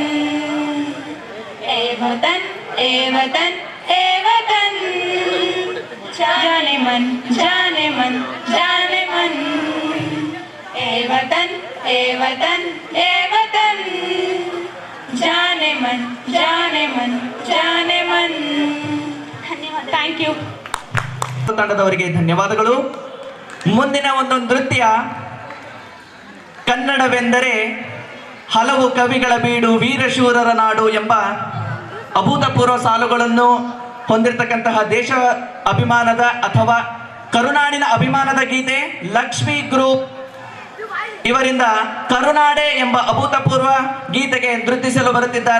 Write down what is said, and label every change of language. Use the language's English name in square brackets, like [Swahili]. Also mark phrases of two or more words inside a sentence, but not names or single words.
[Hindi] ए वतन ए वतन ए वतन जाने मन जाने मन जाने मन ए वतन ए वतन ए वतन जाने मन जाने मन जाने मन धन्यवाद [English] thank you [Kannada] ತಂಡದವರಿಗೆ ಧನ್ಯವಾದಗಳು. ಮುಂದಿನ ಒಂದು ನೃತ್ಯ ಕನ್ನಡವೆಂದರೆ ಹಲವು ಕವಿಗಳ ಬೀಡು ವೀರಶೂರರ ನಾಡು ಎಂಬ ಅಭೂತಪೂರ್ವ ಸಾಲುಗಳನ್ನು ಹೊಂದಿರತಕ್ಕಂತಹ ದೇಶ ಅಭಿಮಾನದ ಅಥವಾ ಕರುನಾಡಿನ ಅಭಿಮಾನದ ಗೀತೆ ಲಕ್ಷ್ಮಿ ಗ್ರೂಪ್ ಇವರಿಂದ ಕರುನಾಡೆ ಎಂಬ ಅಭೂತಪೂರ್ವ ಗೀತೆಗೆ ನೃತ್ಯಿಸಲು ಬರುತ್ತಿದ್ದಾರೆ.